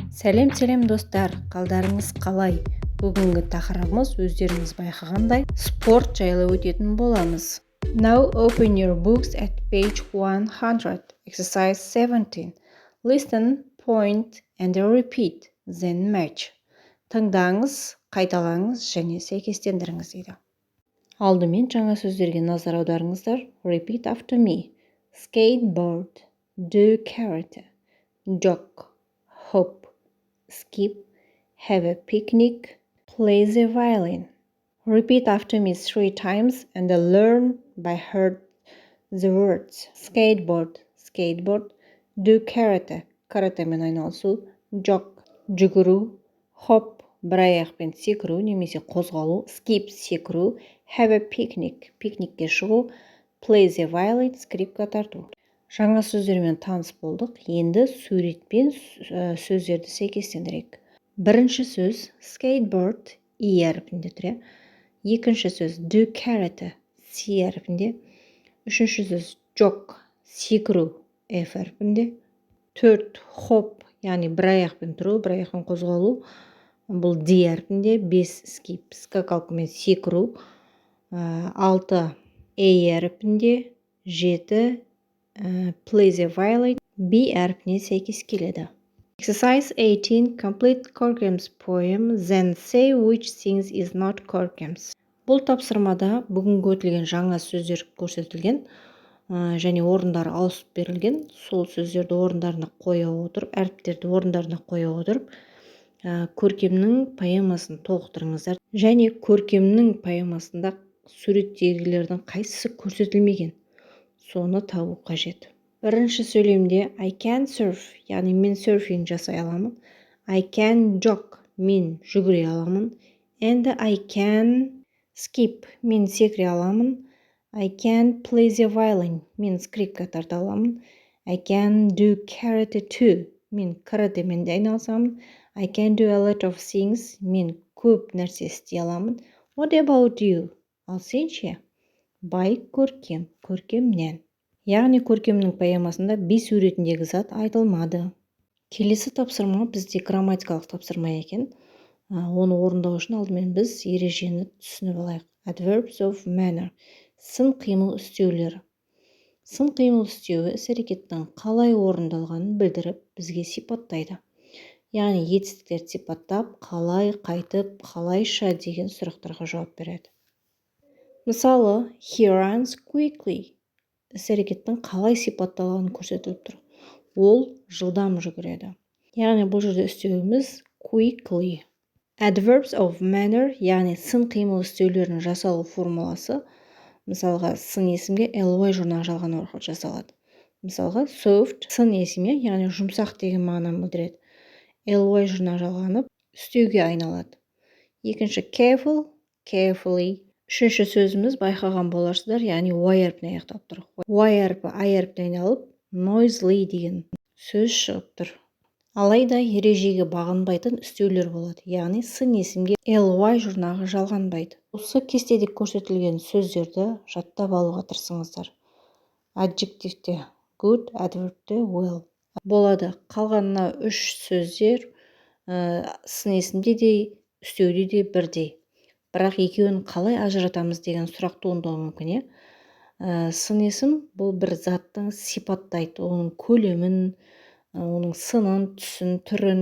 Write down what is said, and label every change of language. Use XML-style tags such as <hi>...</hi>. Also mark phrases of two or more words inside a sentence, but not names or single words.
<kk>Сәлем достар, қалдарыңыз қалай? Бүгінгі тақырыбымыз өздеріңіз байқағандай спорт жайлы өтетін боламыз.</kk> <en>Now open your books at page 100, exercise 17. Listen, point and repeat, then match.</en> <kk>Тыңдаңыз, қайталаңыз және сәйкестендіріңіз дейді. Алдымен жаңа сөздерге назар аударыңыздар.</kk> <en>Repeat after me. Skateboard, do karate, jog, hop, skip, have a picnic, play the violin. Repeat after me 3 times and learn by heart the words. Skateboard, skateboard, do karate,</en> <kk>каратэмен айналысу, jog, жүгіру, hop, бір аяқпен секіру немесе қозғалу, skip, секіру,</kk> <en>have a picnic,</en> <kk>пикникке шығу,</kk> <en>play the violin,</en> <kk>скрипка тарту. Жаңа сөздермен таныс болдық. Енді суретпен сөздерді сәйкестендірейік. Бірінші сөз skateboard и әрпінде тұр. Екінші сөз</kk> <en>do karate</en> <kk>C әрпінде. Үшінші сөз jog секіру F әрпінде. 4 hop яғни бір аяқпен тұру, бір аяқпен қозғалу бұл D әрпінде. 5 skip скакалкамен секіру. 6 A әрпінде. 7</kk> <en>play the violin</en> <kk>B әрпіне сәйкес келеді.</kk> <en>Exercise 18. Complete Corkem's poem, then say which things is not Corkem's.</en> <kk>Бұл тапсырмада бүгінгі өтілген жаңа сөздер көрсетілген және орындары ауысып берілген. Сол сөздерді орындарына қоя отырып, әріптерді орындарына қоя отырып, Көркемнің поэмасын толықтырыңыздар. Және Көркемнің поэмасында суреттегілердің қайсысы көрсетілмеген? Соны табу қажет. Бірінші сөйлемде</kk> <en>I can surf,</en> <kk>яғни мен серфинг жасай аламын.</kk> <en>I can jog,</en> <kk>мен жүгіре аламын.</kk> <en>And I can skip,</en> <kk>мен секіре аламын.</kk> <en>I can play the violin,</en> <kk>мен скрипка тарта аламын.</kk> <en>I can do karate too,</en> <kk>мен каратэмен де айналысамын.</kk> <en>I can do a lot of things,</en> <kk>мен көп нәрсе істей аламын.</kk> <en>What about you?</en> <kk>Ал сен ше? Бай Көркем, Көркемнен. Яғни Көркемнің поэмасында би суретіндегі зат айтылмады. Келесі тапсырма бізде грамматикалық тапсырма екен. Оны орындау үшін алдымен біз ережені түсініп алайық.</kk> <en>Adverbs of manner.</en> <kk>Сын қимыл істеулері. Сын қимыл істеуі іс-әрекеттің қалай орындалғанын білдіріп, бізге сипаттайды. Яғни етістіктерді сипаттап, қалай, қайтып, қалайша деген сұрақтарға жауап береді. Мысалы,</kk> <en>he runs quickly.</en> <kk>Іс-әрекеттің қалай сипатталғанын көрсетіліп тұр. Ол жылдам жүгіреді. Яғни бұл жерде істеуіміз quickly.</kk> <en>Adverbs of manner,</en> <kk>яғни сын қимыл істеулерінің жасалу формуласы. Мысалға, сын есімге ly жұрнақ жалған арқылы жасалады. Мысалға, soft сын есімге, яғни жұмсақ деген мағынаны білдіреді. Ly жұрнақ жалғанып, істеуге айналады. Екінші careful, carefully. Үшінші сөзіміз байқаған боларсыздар, яғни y әрпіне аяқталып тұр. Y әрпі I әрпіне айналып, noisily деген сөз шығып тұр. Алайда ережеге бағынбайтын істеулер болады, яғни сын есімге ly жұрнағы жалғанбайды. Осы кестеде көрсетілген сөздерді жаттап алуға тырысыңыздар. Adjectivте good, adverbте well. Болады. Қалғанына 3 сөздер сын есімде де, істеуде де бірдей. Бірақ екеуін қалай ажыратамыз деген сұрақ туындауы мүмкін. Сын есім бұл бір заттың сипаттайды, оның көлемін, оның сынын, түсін, түрін.</kk>